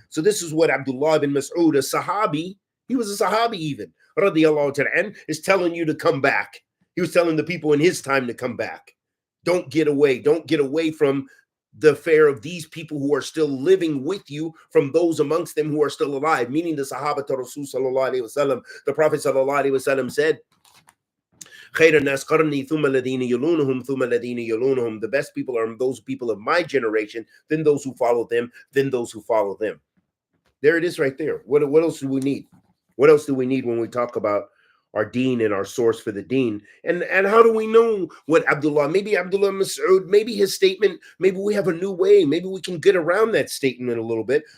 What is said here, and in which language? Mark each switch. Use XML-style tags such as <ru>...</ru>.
<en>So this is what Abdullah bin Mas'ud, a Sahabi, he was a Sahabi even, radiyallahu ta'ala an, is telling you to come back. He was telling the people in his time to come back. Don't get away. Don't get away from the affair of these people who are still living with you, from those amongst them who are still alive, meaning the Sahaba to Rasul sallallahu alayhi wa sallam.</en> <ar>The Prophet sallallahu alayhi wa sallam said, خَيْرَ النَّاسِ قَرْنِي ثُمَّ الَّذِينَ يَلُونَهُمْ ثُمَّ الَّذِينَ يَلُونَهُم.</ar> <en>The best people are those people of my generation, then those who follow them, then those who follow them. There it is right there. What else do we need? What else do we need when we talk about our deen and our source for the deen? And how do we know what maybe Abdullah Mas'ud, maybe his statement, maybe we have a new way, maybe we can get around that statement a little bit.</en>